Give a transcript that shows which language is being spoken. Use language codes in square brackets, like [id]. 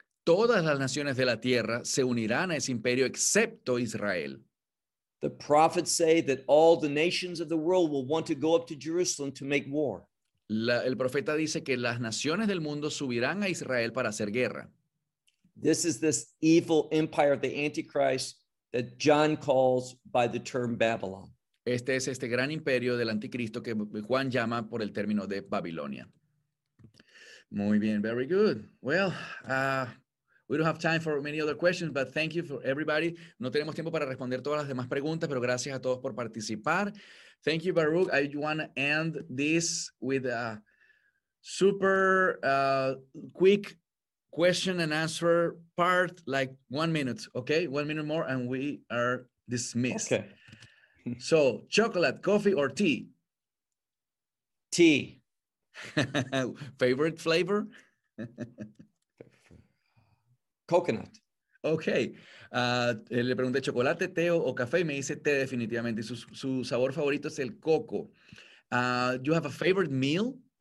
[es] Todas las naciones de la tierra se unirán a ese imperio excepto Israel. [en] The prophets say that all the nations of the world will want to go up to Jerusalem to make war. [es] El profeta dice que las naciones del mundo subirán a Israel para hacer guerra. [en] This is this evil empire of the Antichrist that John calls by the term Babylon. [es] Este es este gran imperio del anticristo que Juan llama por el término de Babilonia. Muy bien, [en] very good. Well, we don't have time for many other questions, but thank you for everybody. [es] No tenemos tiempo para responder todas las demás preguntas, pero gracias a todos por participar. [en] Thank you, Baruch. I want to end this with a super quick question and answer part, like 1 minute, okay? 1 minute more and we are dismissed. Okay. So, chocolate, coffee, or tea? Tea. Favorite flavor? Coconut. [es] Okay. Le pregunté chocolate, té o café y me dice té definitivamente. Su sabor favorito es el coco. [en] You have a favorite meal?